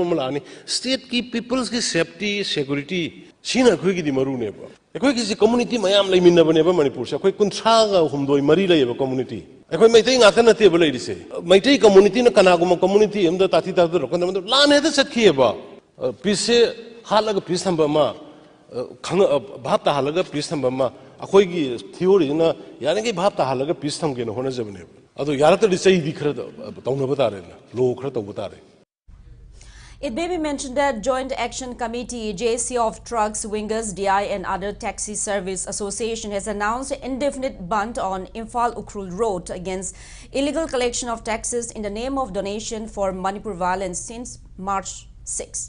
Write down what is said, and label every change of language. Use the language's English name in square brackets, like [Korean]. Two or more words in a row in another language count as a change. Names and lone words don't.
[Manipuri] ꯑꯃ ꯂꯥꯛꯑꯅꯤ ꯁ꯭ꯇꯦꯠꯀꯤ ꯄꯤꯄꯜꯁꯀꯤ [English] safety security [Manipuri] ꯁꯤꯅ ꯑꯩꯈꯣꯏꯒꯤꯗꯤ ꯃꯔꯨꯅꯦꯕ ꯑꯩꯈꯣꯏꯒꯤꯁꯤ ꯀꯝꯃꯨꯅꯤꯇꯤ ꯃꯌꯥꯝ ꯂꯩꯃꯤꯟꯅꯕꯅꯦꯕ ꯃꯅꯤꯄꯨꯔꯁꯦ ꯑꯩꯈꯣꯏ 39 ꯃꯔꯤ ꯂꯩꯌꯦꯕ ꯀꯝꯃꯨꯅꯤꯇꯤ ꯑꯩꯈꯣꯏ ꯃꯩꯇꯩ ꯉꯥꯛꯇ ꯅꯠꯇꯦꯕ ꯂꯩꯔꯤꯁꯦ ꯃꯩꯇꯩ ꯀꯝꯃꯨꯅꯤꯇꯤꯅ ꯀꯅꯥꯒꯨꯝꯕ ꯀꯝꯃꯨꯅꯤꯇꯤ ꯑꯃꯗ ꯇꯥꯊꯤ ꯇꯥꯊꯤꯔꯛꯄ ꯃꯇꯝꯗ ꯂꯥꯟ ꯍꯦꯛꯇ ꯆꯠꯈꯤꯑꯕ ꯄꯤꯁꯁꯦ ꯍꯥꯠꯂꯒ ꯄꯤꯁ ꯊꯝꯕ ꯑꯃ ꯚꯥꯞ ꯇꯥꯍꯜꯂꯒ ꯄꯤꯁ ꯊꯝꯕ ꯑꯃ ꯑꯩꯈꯣꯏꯒꯤ ꯊꯤꯑꯣꯔꯤꯁꯤꯅ ꯌꯥꯔꯤꯉꯩ ꯚꯥꯞ ꯇꯥꯍꯜꯂꯒ ꯄꯤꯁ ꯊꯝꯒꯦꯅ ꯍꯣꯠꯅꯖꯕꯅꯦꯕ ꯑꯗꯣ ꯌꯥꯔꯛꯇ꯭ꯔꯗꯤ ꯆꯩꯗꯤ ꯈꯔ ꯇꯧꯅꯕ ꯇꯥꯔꯦꯅ ꯂꯣ ꯈꯔ ꯇꯧꯕ ꯇꯥꯔꯦ. [English] It may be mentioned that Joint Action Committee, JC of Trucks, Wingers, DI and other Taxi Service Association has announced indefinite ban on Imphal-Ukhrul Road against illegal collection of taxes in the name of donation for Manipur violence since March 6.